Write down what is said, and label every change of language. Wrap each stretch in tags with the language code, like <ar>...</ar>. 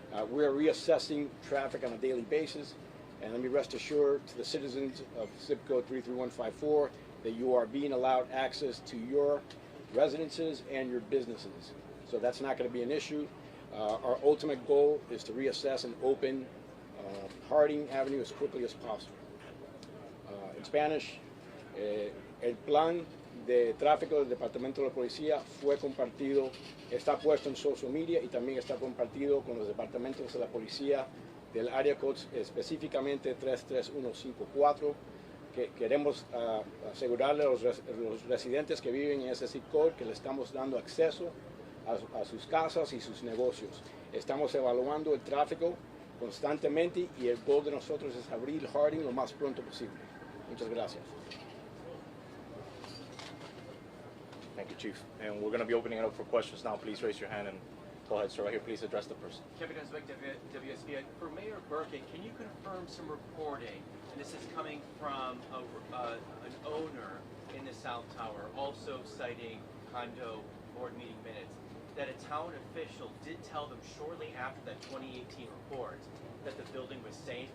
<en>We're reassessing traffic on a daily basis, and let me rest assured to the citizens of zip code 33154 that you are being allowed access to your residences and your businesses. So that's not going to be an issue. Our ultimate goal is to reassess and open Harding Avenue as quickly as possible. In Spanish,</en> <es>el plan de tráfico del Departamento de la Policía fue compartido, está puesto en social media y también está compartido con los departamentos de la policía del área code específicamente 33154, que queremos asegurarle a los residentes que viven en ese zip code que le estamos dando acceso a sus casas y sus negocios. Estamos evaluando el tráfico constantemente y el goal de nosotros es abrir Harding lo más pronto posible. Muchas gracias.</es> <en>Thank you, Chief. And we're going to be opening it up for questions now. Please raise your hand and go ahead, sir. Right here, please address the person. Kevin Heswick, WSB. For Mayor Burkett, can you confirm some reporting, and this is coming from an owner in the South Tower, also citing condo board meeting minutes, that a town official did tell them shortly after that 2018 report that the building was safe?</en>